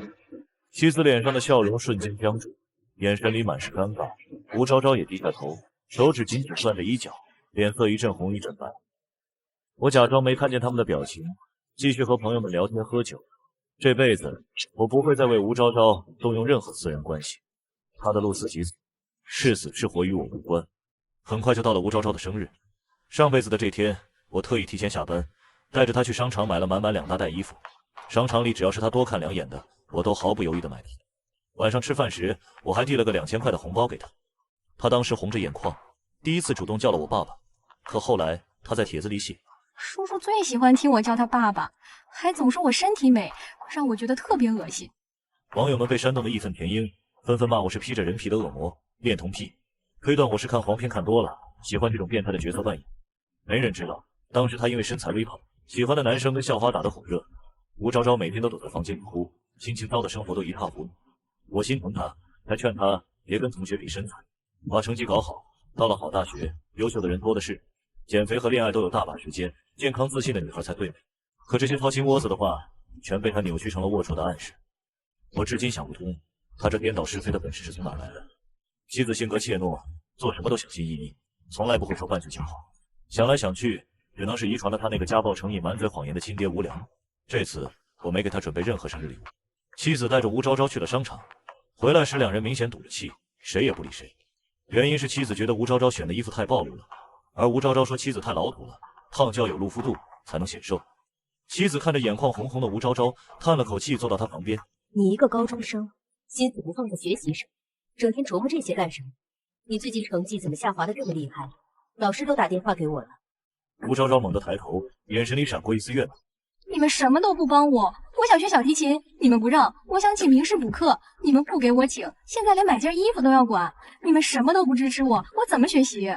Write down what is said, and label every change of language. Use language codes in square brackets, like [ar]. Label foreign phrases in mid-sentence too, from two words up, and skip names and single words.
[zh] 妻子臉上的笑容瞬間僵住，眼神裡滿是尷尬。吳昭昭也低下頭，手指緊緊攥着衣角，臉色一陣紅一陣白。我假裝沒看見他們的表情，繼續和朋友們聊天喝酒。這輩子我不會再為吳昭昭動用任何私人關係，她的鹿死即死，是死是活與我無關。很快就到了吳昭昭的生日，上輩子的這天，我特意提前下班，帶着她去商場買了滿滿2大袋衣服。商場裡只要是他多看2眼的，我都毫不猶豫地买它。晚上吃飯時，我還遞了個2000塊的紅包給他。他當時紅着眼眶，第一次主動叫了我爸爸。可後來他在帖子裡寫，叔叔最喜歡聽我叫他爸爸，還總說我身體美，讓我覺得特別惡心。網友們被煽動得義憤填膺，紛紛罵我是披着人皮的惡魔，戀童癖，推斷我是看黃片看多了，喜歡這種變態的角色扮演。沒人知道，當時他因為身材微胖，喜歡的男生跟校花打得火熱。吳昭昭每天都躲在房間裡哭，心情糟的生活都一塌糊涂。我心疼他，還勸他別跟同學比身材，把成績搞好，到了好大學，優秀的人多的是，減肥和戀愛都有大把時間，健康自信的女孩才對美。可這些掏心窩子的話，全被他扭曲成了齷齪的暗示。我至今想不通，他这顛倒是非的本事是從哪來的？妻子性格怯懦，做什麼都小心翼翼，從來不會說半句假話。想來想去，只能是遺傳了他那個家暴成癮、滿嘴謊言的親爹無良。這次我沒給他準備任何生日禮物。妻子帶着吳昭昭去了商場，回來時2人明顯賭着氣，誰也不理誰。原因是妻子覺得吳昭昭選的衣服太暴露了，而吳昭昭說妻子太老土了，燙就要有露肤度才能顯瘦。妻子看着眼眶紅紅的吳昭昭，嘆了口氣，坐到他旁邊。你一個高中生，心思不放在學習上，整天琢磨這些幹什麼？你最近成績怎麼下滑的這麼厲害？老師都打電話給我了。吳昭昭猛地抬頭，眼神裡閃過一絲怨恨。你們什麼都不幫我，我想學小提琴，你們不讓；我想請名师補課，你們不給我請。現在連買件衣服都要管，你們什麼都不支持我，我怎麼學習？